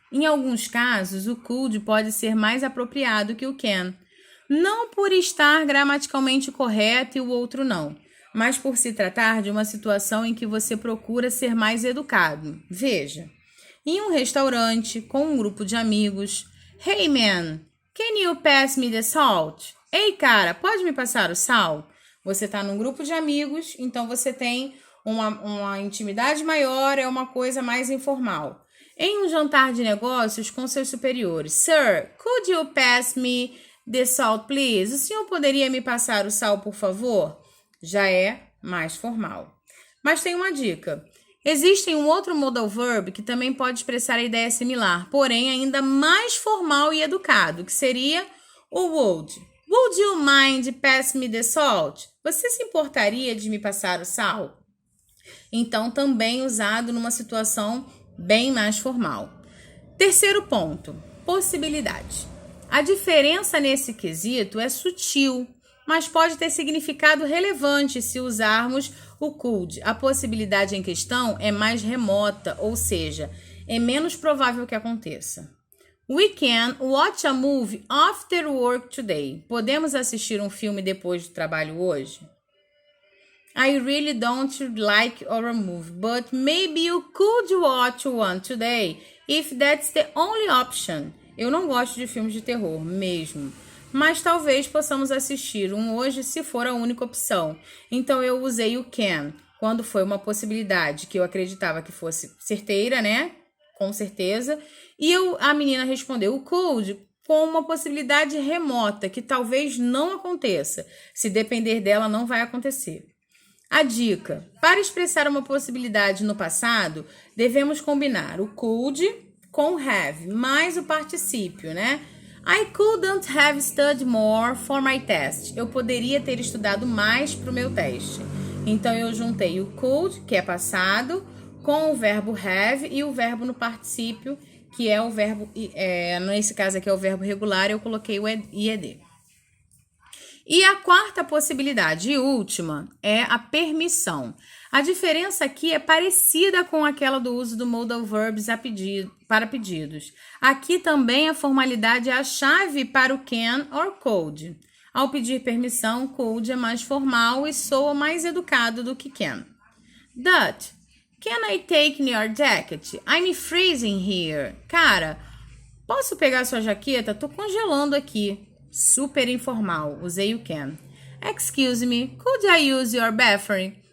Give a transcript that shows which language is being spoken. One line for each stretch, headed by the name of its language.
Portuguese: Em alguns casos, o could pode ser mais apropriado que o can. Não por estar gramaticalmente correto e o outro não, mas por se tratar de uma situação em que você procura ser mais educado. Veja, em um restaurante com um grupo de amigos.
English: Hey man, can you pass me the salt?
Portuguese: Ei cara, pode me passar o sal? Você está num grupo de amigos, então você tem uma intimidade maior, é uma coisa mais informal. Em um jantar de negócios com seus superiores.
English: Sir, could you pass me the salt, please?
Portuguese: O senhor poderia me passar o sal, por favor? Já é mais formal. Mas tem uma dica. Existe um outro modal verb que também pode expressar a ideia similar, porém ainda mais formal e educado, que seria o would.
English: Would you mind pass me the salt?
Portuguese: Você se importaria de me passar o sal? Então, também usado numa situação bem mais formal. Terceiro ponto, possibilidade. A diferença nesse quesito é sutil, mas pode ter significado relevante se usarmos o could. A possibilidade em questão é mais remota, ou seja, é menos provável que aconteça.
English: We can watch a movie after work today.
Portuguese: Podemos assistir um filme depois do trabalho hoje?
English: I really don't like horror movie, but maybe you could watch one today if that's the only option.
Portuguese: Eu não gosto de filmes de terror mesmo, mas talvez possamos assistir um hoje se for a única opção. Então eu usei o can quando foi uma possibilidade que eu acreditava que fosse certeira, né? Com certeza. E a menina respondeu o could com uma possibilidade remota que talvez não aconteça. Se depender dela, não vai acontecer. A dica: para expressar uma possibilidade no passado, devemos combinar o could com have, mais o particípio, né?
English: I couldn't have studied more for my test.
Portuguese: Eu poderia ter estudado mais para o meu teste. Então, eu juntei o could, que é passado, com o verbo have e o verbo no particípio, que é o verbo, nesse caso aqui é o verbo regular, eu coloquei o ed. E a quarta possibilidade e última é a permissão. A diferença aqui é parecida com aquela do uso do modal verbs para pedidos. Aqui também a formalidade é a chave para o can or could. Ao pedir permissão, could é mais formal e soa mais educado do que can.
English: Dot, can I take your jacket? I'm freezing here.
Portuguese: Cara, posso pegar sua jaqueta? Tô congelando aqui. Super informal, usei o can.
English: Excuse me, could I use your bathroom?